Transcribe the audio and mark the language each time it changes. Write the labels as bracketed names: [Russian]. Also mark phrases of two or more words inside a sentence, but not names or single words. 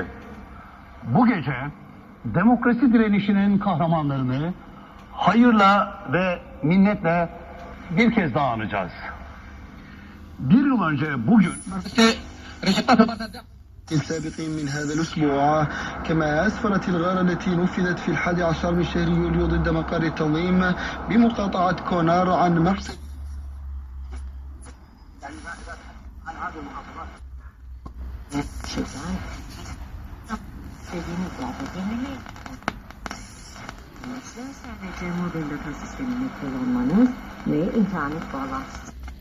[Turkish] Bu gece demokrasi direnişinin kahramanlarını hayırla ve minnetle bir kez daha anacağız. 1 yıl önce bugün [Arabic] السابقين من هذا الأسبوع كما أسفرت الغارة التي نفذت في 11 من شهر يوليو ضد مقر التنظيم بمقاطعة كونار عن مفسد [Turkish] sadece mobil data sistemini kullanmanız ve internet bağlantısı.